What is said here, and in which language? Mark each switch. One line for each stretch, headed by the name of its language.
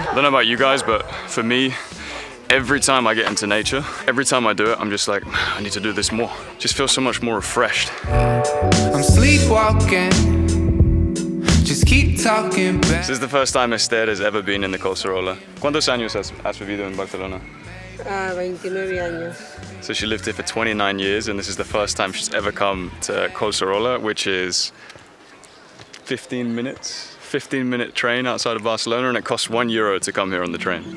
English: I don't know about you guys, but for me, every time I get into nature, every time I do it, I'm just like, I need to do this more. Just feel so much more refreshed. I'm sleepwalking. Just keep talking back. This is the first time Esther has ever been in the Collserola.
Spanish: ¿Cuántos años has vivido en Barcelona? 29 años.
English: So she lived here for 29 years, and this is the first time she's ever come to Collserola, which is 15-minute train outside of Barcelona, and it costs €1 to come here on the train.